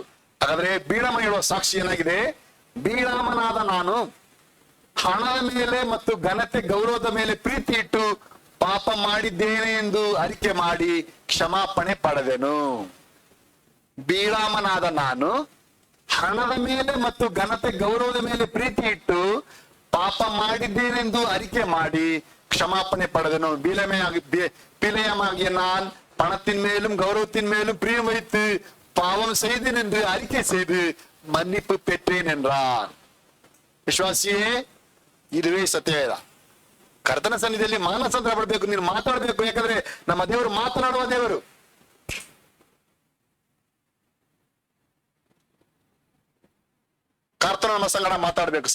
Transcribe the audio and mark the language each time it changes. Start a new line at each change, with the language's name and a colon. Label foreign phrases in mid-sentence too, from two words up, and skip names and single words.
Kannada: ಹಾಗಾದ್ರೆ ಬೀಳಾಮ ಹೇಳುವ ಸಾಕ್ಷಿ ಏನಾಗಿದೆ, ಬೀಳಾಮನಾದ ನಾನು ಹಣದ ಮೇಲೆ ಮತ್ತು ಘನತೆ ಗೌರವದ ಮೇಲೆ ಪ್ರೀತಿ ಇಟ್ಟು ಪಾಪ ಮಾಡಿದ್ದೇನೆ ಎಂದು ಅರಿಕೆ ಮಾಡಿ ಕ್ಷಮಾಪಣೆ ಪಡೆದೆನು. ಬೀಳಾಮನಾದ ನಾನು ಹಣದ ಮೇಲೆ ಮತ್ತು ಘನತೆ ಗೌರವದ ಮೇಲೆ ಪ್ರೀತಿ ಇಟ್ಟು ಪಾಪ ಮಾಡಿದ್ದೇನೆಂದು ಅರಿಕೆ ಮಾಡಿ ಕ್ಷಮಾಪಣೆ
Tamil: படதனோ பிழையமாகிய நான் பணத்தின் மேலும் கௌரவத்தின் மேலும் பிரியம் வைத்து பாவம் செய்தேன் என்று அறிக்கை செய்து மன்னிப்பு பெற்றேன் என்றார்.
Kannada: ವಿಶ್ವಾಸಿಯೇ, ಇದುವೇ ಸತ್ಯವೇದ. ಕರ್ತನ ಸನ್ನಿಧಿಯಲ್ಲಿ ಮಾನಸಾಂತರ ಪಡಬೇಕು, ನೀನು ಮಾತಾಡಬೇಕು. ಯಾಕಂದ್ರೆ ನಮ್ಮ ದೇವರು ಮಾತನಾಡುವ ದೇವರು. ಕರ್ತನ ನಮ್ಮ ಸಂಗಡ ಮಾತಾಡ್ಬೇಕು.